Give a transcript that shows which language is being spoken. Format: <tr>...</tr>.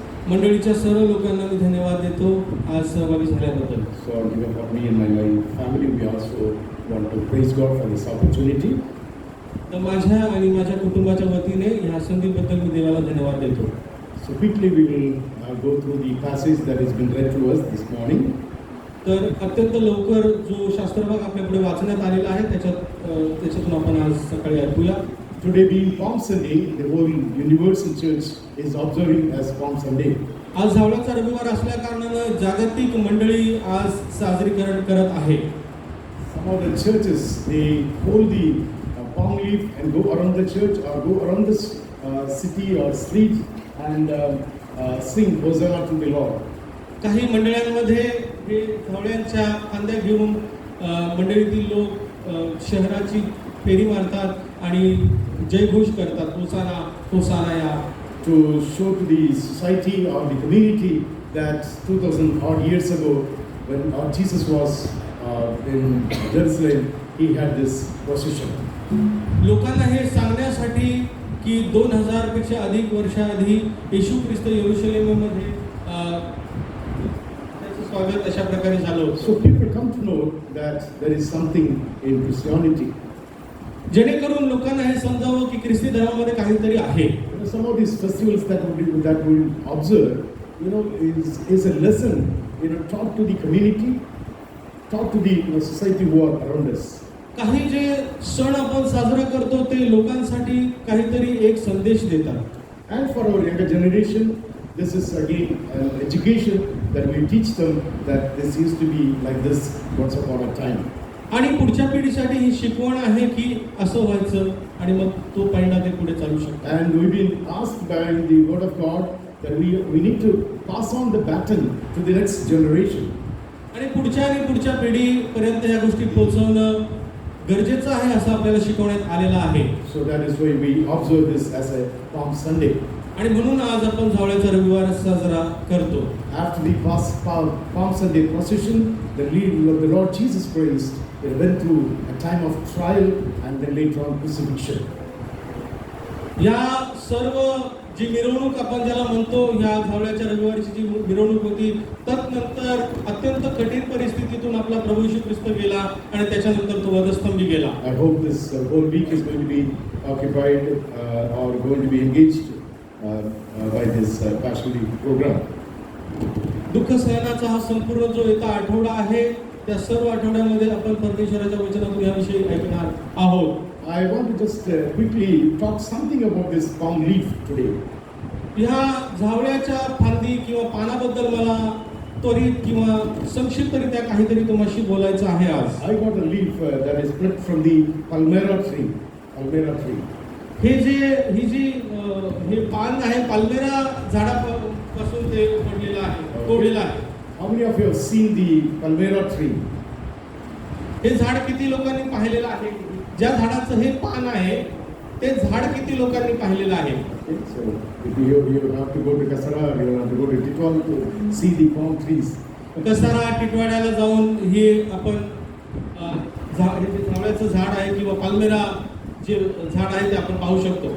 <mr>मंडळीच्या सर्व लोकांना मी धन्यवाद देतो आज सहभागी झाल्याबद्दल.</mr> <en>So on behalf of me and my family, we also want to praise God for this opportunity.</en> <mr>तर माझ्या आणि माझ्या कुटुंबाच्या वतीने ह्या संधीबद्दल मी देवाला धन्यवाद देतो.</mr> <en>So quickly we will go through the passage that has been read to us this morning.</en> <mr>तर अत्यंत लवकर जो शास्त्रभाग आपल्यापुढे वाचण्यात आलेला आहे त्याच्यातून आपण आज सकाळी ऐकूया.</mr> <en>Today being Palm Sunday, the whole Universal Church is observing as Palm Sunday.</en> <mr>आज झावळाचा रविवार असल्या कारणानं जागतिक मंडळी आज साजरीकरण करत आहे.</mr> <en>Some of the churches, they hold the palm leaf and go around the church or go around this city or street and sing Hosanna to the Lord.</en> <mr>काही मंडळांमध्ये हे झावळ्यांच्या फांद्या घेऊन मंडळीतील लोक शहराची फेरी मारतात आणि जयघोष करतात, होसाना होसाना या.</mr> <en>To show to the society or the community that 2000 odd years ago when Jesus was in Jerusalem, he had this position.</en> <mr>लोकांना हे सांगण्यासाठी की 2000 पेक्षा अधिक वर्षाआधी येशू ख्रिस्त येरुशलेममध्ये त्याचं स्वागत अशा प्रकारे झालं होतं.</mr> <en>So people come to know that there is something in Christianity.</en> <mr>जेणेकरून लोकांना हे समजावं की ख्रिस्ती धर्मामध्ये काहीतरी आहे.</mr> <en>Some of these festivals that we observe, is a lesson, taught to the community, taught to the society who are around us.</en> <mr>काही जे सण आपण साजरा करतो ते लोकांसाठी काहीतरी एक संदेश देतात.</mr> <en>And for our younger generation, this is again an education that we teach them that this used to be like this once upon a time.</en> <mr>आणि पुढच्या पिढीसाठी ही शिकवण आहे की असं व्हायचं आणि मग तो पायंडा ते पुढे चालू शकतो.</mr> <en>And we've been asked by the word of God that we need to pass on the baton to the next generation.</en> <mr>आणि पुढच्या पिढीपर्यंत या गोष्टी पोहोचवणं गरजेचं आहे असं आपल्याला शिकवण्यात आलेलं आहे.</mr> <en>So that is why we observe this as a Palm Sunday.</en> <mr>आणि म्हणून आज आपण झावळ्याचा रविवार साजरा करतो.</mr> <en>After the Palm Sunday procession, the Lord Jesus Christ went through a time of trial and then later on crucifixion.</en> <mr>या सर्व जी मिरवणूक आपण ज्याला म्हणतो, या झावळ्याच्या रविवारची जी मिरवणूक होती, तदनंतर अत्यंत कठीण परिस्थितीतून आपला प्रभू येशू ख्रिस्त गेला आणि त्याच्यानंतर तो वधस्तंभी गेला.</mr> <en>I hope this whole week is going to be occupied or going to be engaged by this pastoral program.</en> <mr>दुःख सहनाचा हा संपूर्ण जो येता आठवडा आहे, त्या सर्व आठवड्यामध्ये आपण परमेश्वराच्या वचनातून याविषयी ऐकणार आहोत.</mr> <en>I want to just quickly talk something about this palm leaf today.</en> <mr>ह्या झावळ्याच्या फांदी किंवा पानाबद्दल मला त्वरित किंवा संक्षिप्तरित्या काहीतरी तुम्हाशी बोलायचं आहे आज.</mr> <en>I got a leaf that is plucked from the palmera tree. Palmera tree.</en> <mr>हे पान आहे, पाल्मेरा झाडापासून ते पडलेलं आहे, तोडलेलं आहे.</mr> <en>How many of you have seen the palmera tree?</en> <mr>हे झाड किती लोकांनी पाहिलेलं आहे? ज्या झाडाचं हे पान आहे ते झाड किती लोकांनी पाहिलेलं आहे?</mr> <en>So if you have to go to Kasara, you have to go to Titwal to see the palm trees.</en> <mr>Kasara टिटवाड्याला जाऊन हे आपण हे जे झावळ्याचं झाड आहे किंवा पाल्मेरा जे झाड आहे ते आपण पाहू शकतो.</mr>